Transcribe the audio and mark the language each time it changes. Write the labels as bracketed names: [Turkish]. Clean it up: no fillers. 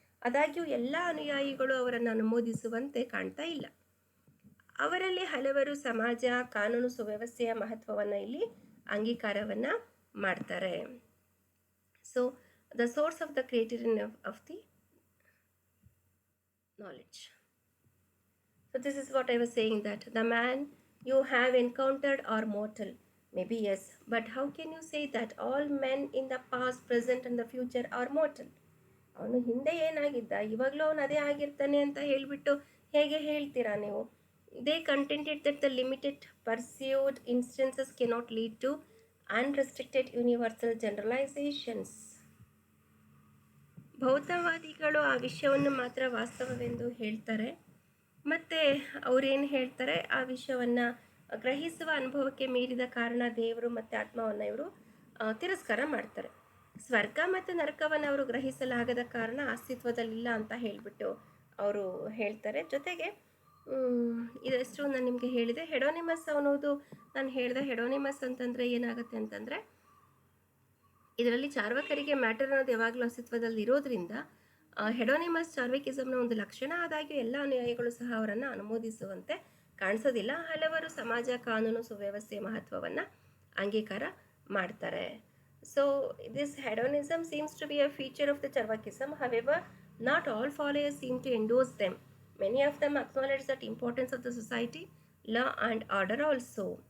[Kannada] ಆದಾಗ್ಯೂ ಎಲ್ಲ ಅನುಯಾಯಿಗಳು ಅವರನ್ನು ಅನುಮೋದಿಸುವಂತೆ ಕಾಣ್ತಾ ಇಲ್ಲ. ಅವರಲ್ಲಿ ಹಲವರು ಸಮಾಜ, ಕಾನೂನು ಸುವ್ಯವಸ್ಥೆಯ ಮಹತ್ವವನ್ನು ಇಲ್ಲಿ ಅಂಗೀಕಾರವನ್ನು ಮಾಡ್ತಾರೆ. [English] So the source of the creator of the knowledge. So this is what I was saying, that the man you have encountered are mortal. Maybe yes, but how can you say that all men in the past, present and the future are mortal? [Kannada] ಅವನು ಹಿಂದೆ ಏನಾಗಿದ್ದ ಇವಾಗಲೂ ಅವನು ಅದೇ ಆಗಿರ್ತಾನೆ ಅಂತ ಹೇಳಿಬಿಟ್ಟು ಹೇಗೆ ಹೇಳ್ತೀರಾ ನೀವು? [English] They contended that the limited pursued instances cannot lead to unrestricted universal generalizations. [Kannada] ಭೌತವಾದಿಗಳು ಆ ವಿಷಯವನ್ನು ಮಾತ್ರ ವಾಸ್ತವವೆಂದು ಹೇಳ್ತಾರೆ, ಮತ್ತು ಅವರೇನು ಹೇಳ್ತಾರೆ, ಆ ವಿಷಯವನ್ನು ಗ್ರಹಿಸುವ ಅನುಭವಕ್ಕೆ ಮೀರಿದ ಕಾರಣ ದೇವರು ಮತ್ತು ಆತ್ಮವನ್ನು ಇವರು ತಿರಸ್ಕಾರ ಮಾಡ್ತಾರೆ. ಸ್ವರ್ಗ ಮತ್ತು ನರಕವನ್ನು ಅವರು ಗ್ರಹಿಸಲಾಗದ ಕಾರಣ ಅಸ್ತಿತ್ವದಲ್ಲಿಲ್ಲ ಅಂತ ಹೇಳಿಬಿಟ್ಟು ಅವರು ಹೇಳ್ತಾರೆ. ಜೊತೆಗೆ ಇದಷ್ಟು ನಾನು ನಿಮಗೆ ಹೇಳಿದೆ. ಹೆಡೋನಿಮಸ್ ಅನ್ನೋದು ನಾನು ಹೇಳಿದೆ. ಹೆಡೋನಿಮಸ್ ಅಂತಂದರೆ ಏನಾಗುತ್ತೆ ಅಂತಂದರೆ, ಇದರಲ್ಲಿ ಚಾರ್ವಾಕರಿಗೆ ಮ್ಯಾಟರ್ ಅನ್ನೋದು ಯಾವಾಗಲೂ ಅಸ್ತಿತ್ವದಲ್ಲಿ ಇರೋದ್ರಿಂದ ಹೆಡೋನಿಮಸ್ ಚಾರ್ವಿಕಿಸಮ್ನ ಒಂದು ಲಕ್ಷಣ. ಆದಾಗ್ಯೂ ಎಲ್ಲ ಅನುಯಾಯಿಗಳು ಸಹ ಅವರನ್ನು ಅನುಮೋದಿಸುವಂತೆ ಕಾಣಿಸೋದಿಲ್ಲ. ಹಲವರು ಸಮಾಜ, ಕಾನೂನು, ಸುವ್ಯವಸ್ಥೆಯ ಮಹತ್ವವನ್ನು ಅಂಗೀಕಾರ ಮಾಡ್ತಾರೆ. [English] So this hedonism seems to be a feature of the Charvakism. However, not all followers seem to endorse them. Many of them acknowledge that importance of the society, law and order also.